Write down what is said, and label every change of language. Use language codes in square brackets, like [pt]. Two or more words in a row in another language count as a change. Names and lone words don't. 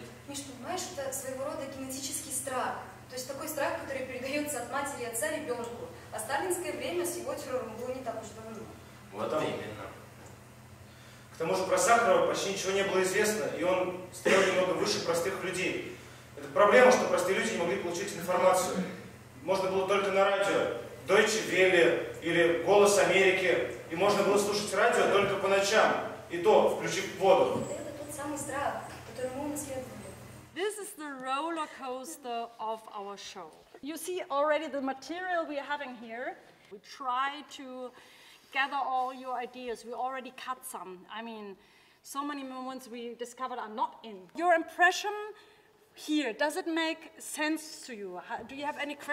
[ru] Миш, понимаешь, это своего рода генетический страх. То есть такой страх, который передается от матери и отца ребенку. А сталинское время с его террором было не так уж давно. Вот именно. К тому же про Сахарова почти ничего не было известно, и он стоял немного выше простых людей. Это проблема, что простые люди не могли получить информацию. Можно было только на радио. [de] Deutsche, viele [ru] или «Голос Америки». И можно было слушать радио только по ночам. И то, включив воду. Это тот самый страх, который мы унаследовали. [en] This is the roller coaster of our show. You see already the material we are having here. We try to gather all your ideas. We already cut some. I mean, so many moments we discovered are not in. Your impression here, does it make sense to you? Do you have any question?